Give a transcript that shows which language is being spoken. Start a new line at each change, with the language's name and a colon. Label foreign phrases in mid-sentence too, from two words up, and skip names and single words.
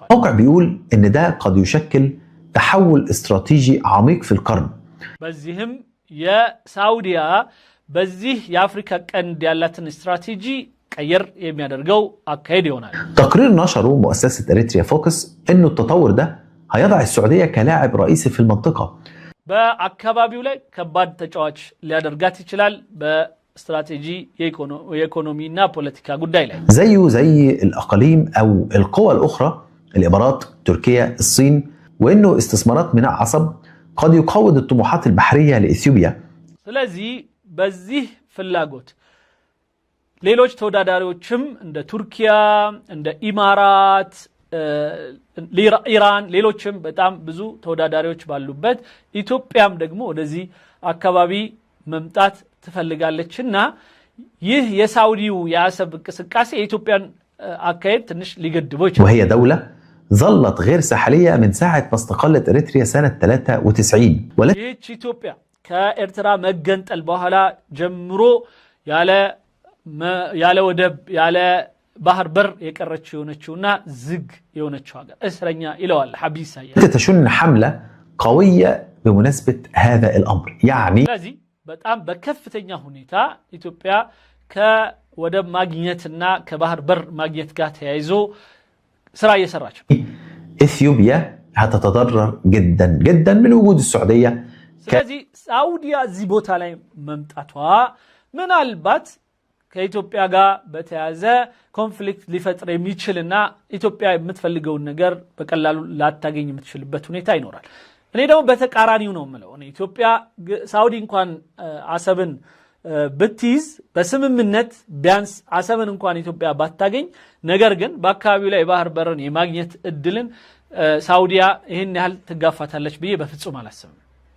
Arabic: الموقع بيقول إن ده قد يشكل تحول استراتيجي عميق في القرن.
Amharic: በዚህም የሳውዲያ በዚህ የአፍሪካ ቀንድ ያላትን ስትራቴጂ ቀየር የሚያደርገው አካሄድ ይሆናል።
Arabic: تقرير نشره مؤسسة إريتريا فوكس إنه التطور ده هيضع السعودية كلاعب رئيسي في المنطقة.
Amharic: በአካባቢው ላይ ከባድ ተጫዋች ሊያደርጋት ይችላል በስትራቴጂ የኢኮኖሚና ፖለቲካ ጉዳይ ላይ
Arabic: زيه زي الأقاليم أو القوى الأخرى الإمارات، تركيا، الصين، وإنه استثمارات ميناء عصب قد يقوض الطموحات البحرية لإثيوبيا.
Amharic: ስለዚህ በዚህ ፍላጎት ሌሎች ተወዳዳሪዎችም እንደ ቱርኪያ እንደ ኢማራት ኢራን ሌሎችም በጣም ብዙ ተወዳዳሪዎች ባሉበት ኢትዮጵያም ደግሞ ወደዚህ አካባቢ መምጣት ትፈልጋለችና ይህ የሳውዲው የአሰብ እንቅስቃሴ የኢትዮጵያን አካሄድ ትንሽ ሊገድበው ይችላል።
Arabic: وهي دولة ظلت غير ساحلية من ساعة ما استقلت إريتريا سنة 93.
Amharic: ይህች ኢትዮጵያ ከኤርትራ መገንጠል በኋላ ጀምሮ ያለ ወደብ ያለ ባህር በር የቀረችው የሆነችውና ዝግ የሆነችው ሀገር እስረኛ ይለዋል ሐቢስ ሳያ
Arabic: تشن حملة قوية بمناسبة هذا الأمر. يعني
Amharic: ስለዚህ በጣም በከፍተኛ ሁኔታ ኢትዮጵያ ከወደብ ማግኘትና ከባህር በር ማግኘት ጋር ተያይዞ ስራ እየሰራች
Arabic: إثيوبيا هتتضرر جدا جدا من وجود السعودية.
Amharic: ስለዚህ ሳውዲያ እዚህ ቦታ ላይ መምጣቷ ምናልባት ከኢትዮጵያ ጋር በተያዘ ኮንፍሊክት ሊፈጥር የሚችልና ኢትዮጵያ የምትፈልገውን ነገር በቀላሉ ላታገኝ የምትችልበት ሁኔታ ይኖራል። እኔ ደግሞ በተቃራኒው ነው የምለው። እኔ ኢትዮጵያ ሳውዲ እንኳን አሰብን ብትይዝ በስምምነት ቢያንስ አሰብን እንኳን ኢትዮጵያ ባታገኝ ነገር ግን በአካባቢው ላይ ባህር በርን የማግኘት እድልን ሳውዲያ ይህን ያህል ትጋፋታለች ብዬ በፍጹም አላስብም።